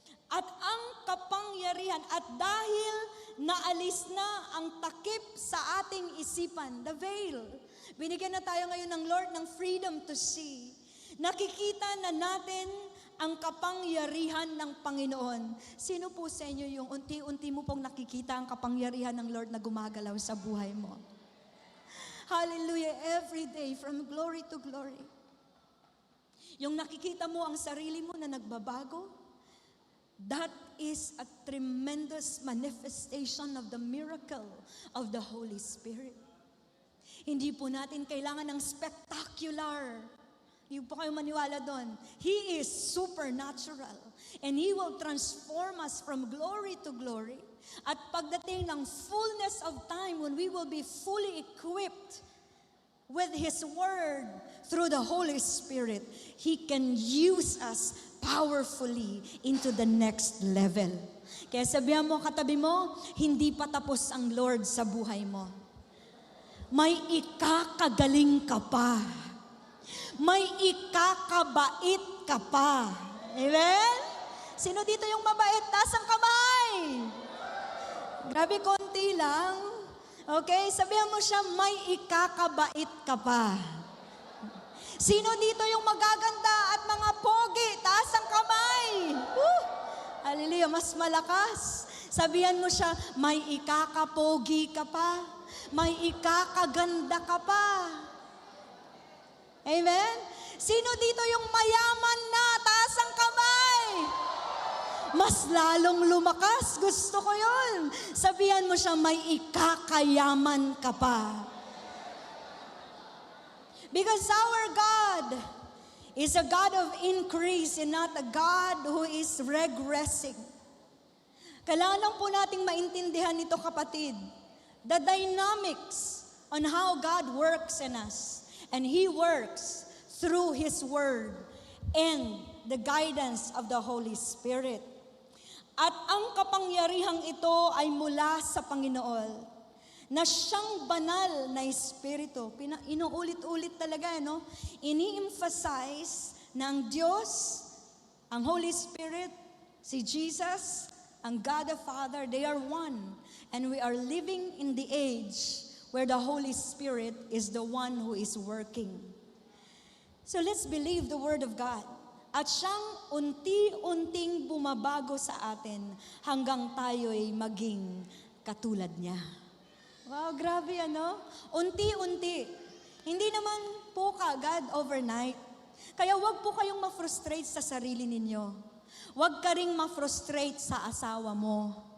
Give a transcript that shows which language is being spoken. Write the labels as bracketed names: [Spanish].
[Filipino] at ang kapangyarihan, at dahil naalis na ang takip sa ating isipan, [English] the veil. [Filipino] Binigyan na tayo ngayon ng Lord ng [English] freedom to see. [Filipino] Nakikita na natin ang kapangyarihan ng Panginoon. Sino po sa inyo yung unti-unti mo pong nakikita ang kapangyarihan ng Lord na gumagalaw sa buhay mo? [English] Hallelujah, every day, from glory to glory. [Filipino] Yung nakikita mo ang sarili mo na nagbabago, [English] that is a tremendous manifestation of the miracle of the Holy Spirit. [Filipino] Hindi po natin kailangan ng spectacular. Hindi po kayo maniwala doon. [English] He is supernatural. And He will transform us from glory to glory. [Filipino] At pagdating ng [English] fullness of time, when we will be fully equipped with His Word through the Holy Spirit, He can use us powerfully into the next level. [Filipino] Kaya sabihan mo katabi mo, hindi pa tapos ang Lord sa buhay mo. May ikakagaling ka pa. May ikakabait ka pa. Amen? Sino dito yung mabait? Taas ang kamay. Grabe, konti lang. Okay? Sabihan mo siya, may ikakabait ka pa. Sino dito yung magaganda at mga pogi? Taas ang kamay. Woo! Hallelujah, mas malakas. Sabihan mo siya, may ikakapogi ka pa. May ikakaganda ka pa. Amen? Sino dito yung mayaman na? Taas ang kamay. Mas lalong lumakas. Gusto ko yun. Sabihan mo siya, may ikakayaman ka pa. [English] Because our God is a God of increase and not a God who is regressing. [Filipino] Kailangan lang po nating maintindihan nito, kapatid. [English] The dynamics on how God works in us. And He works through His Word and the guidance of the Holy Spirit. [Filipino] At ang kapangyarihang ito ay mula sa Panginoon, na siyang banal na Espiritu. Inuulit-ulit talaga, no? Ini-emphasize na ang Diyos, ang Holy Spirit, si Jesus, ang God the Father, [English] they are one. And we are living in the age where the Holy Spirit is the one who is working. So let's believe the Word of God. [Filipino] At siyang unti-unting bumabago sa atin hanggang tayo'y maging katulad niya. Wow, grabe ano? Unti-unti. Hindi naman po kaagad overnight. Kaya wag po kayong ma-frustrate sa sarili ninyo. Wag ka ring ma-frustrate sa asawa mo.